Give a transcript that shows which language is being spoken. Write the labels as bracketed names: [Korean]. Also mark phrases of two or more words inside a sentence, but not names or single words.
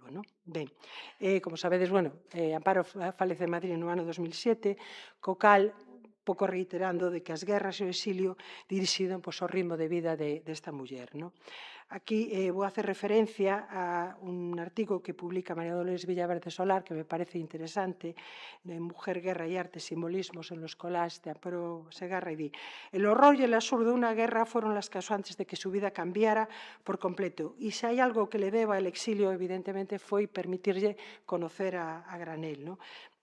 [Galician] Ben, como sabedes, Amparo falece en Madrid no ano 2007, co cal, pouco reiterando de que as guerras e o exilio dirixiron ao ritmo de vida desta muller. Aquí vou a hacer referencia a un artigo que publica María Dolores Villaverde Solar, [Spanish] que me parece interesante, de Mujer, Guerra y Arte, simbolismos en los collages de Amparo Segarra, y di: el horror y el absurdo de una guerra fueron las causantes de que su vida cambiara por completo, y si hay algo que le deba el exilio, evidentemente, [Galician] foi permitirlle [Spanish] conocer a Granell.